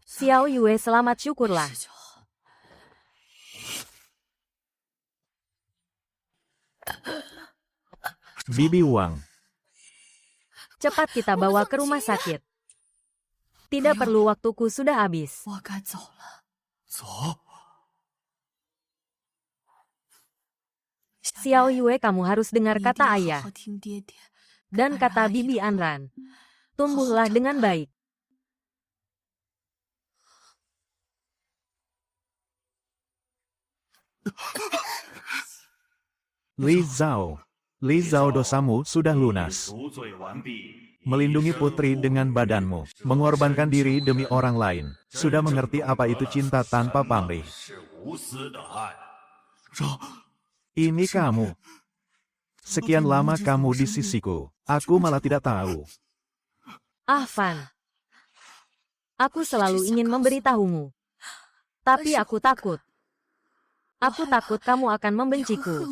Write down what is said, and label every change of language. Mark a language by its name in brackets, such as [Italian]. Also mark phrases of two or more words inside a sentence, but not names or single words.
[Indonesian] Xiao Yue selamat syukurlah. [Chinese] 这就好。 [Indonesian] Bibi Wang. Cepat kita bawa ke rumah sakit. Tidak perlu, waktuku sudah habis. [Chinese] 我该走了。走。 [Indonesian] Xiao Yue, kamu harus dengar [Chinese] 一定 [Indonesian] kata [Chinese] 要 [Indonesian] ayah [Chinese] 好好听爹爹。 [Indonesian] dan kata Bibi Anran. Tumbuhlah dengan baik. Li Zhao. Li Zhao, dosamu sudah lunas. [Chinese] 赎罪完毕， [Indonesian] Melindungi putri dengan badanmu. Mengorbankan diri demi orang lain. Sudah mengerti apa itu cinta tanpa pamrih. [Chinese] 是无私的爱。 [Indonesian] Ini kamu. Sekian lama kamu di sisiku. Aku malah tidak tahu. Van. Aku selalu ingin memberitahumu. Tapi aku takut. Aku takut kamu akan membenciku.